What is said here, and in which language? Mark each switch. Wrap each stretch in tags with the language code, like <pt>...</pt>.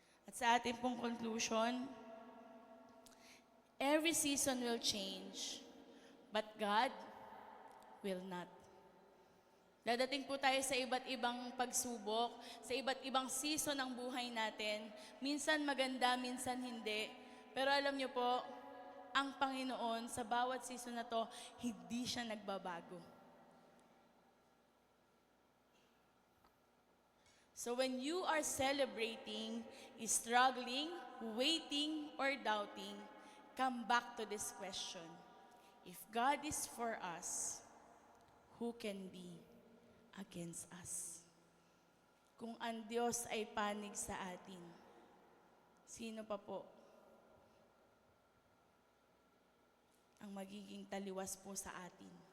<tl>At sa ating pong</tl> <en>conclusion, every season will change, but God will not.</en> <tl>Dadating po tayo sa iba't ibang pagsubok, sa iba't ibang season ng buhay natin. Minsan maganda, minsan hindi. Pero alam niyo po, ang Panginoon sa bawat season na to, hindi siya nagbabago.</tl> <en>So when you are celebrating, struggling, waiting, or doubting, come back to this question. If God is for us, who can be against us?</en> <tl>Kung ang Diyos ay panig sa atin, sino pa po ang magiging taliwas po sa atin?</tl>